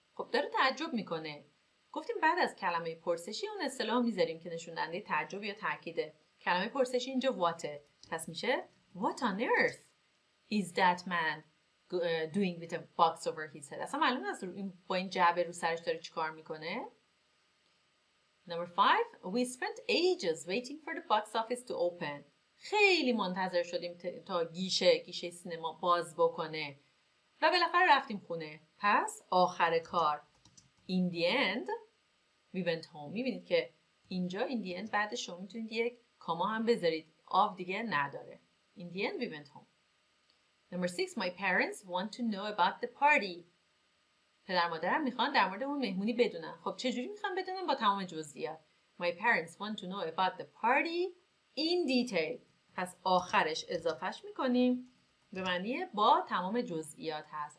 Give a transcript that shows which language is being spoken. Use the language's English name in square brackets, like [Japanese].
[Persian] خب داره تعجب میکنه. گفتیم بعد از کلمه پرسشی اون اصطلاح میذاریم که نشون دهنده تعجب یا تاکیده. کلمه پرسشی اینجا whatه. پس میشه [English] What on earth is that man doing with a box over his head? [Persian] اصلا معلوم است با این جعبه رو سرش داره چیکار میکنه. [English] Number 5. We spent ages waiting for the box office to open. [Persian] خیلی منتظر شدیم تا گیشه سینما باز بکنه و بالاخره رفتیم خونه. پس آخر کار [English] in the end we went home. [Persian] میبینید که اینجا [English] in the end [Persian] بعدش شما میتونید یک کاما هم بذارید. of دیگه نداره. [English] In the end we went home. Number 6. My parents want to know about the party. [Persian] پدر مادرم میخوان در مورد اون مهمونی بدونن. خب چجوری میخوان بدونن؟ با تمام جزئیات. [English] My parents want to know about the party in detail. [Persian] پس آخرش اضافهش میکنیم به معنی با تمام جزئیات هست.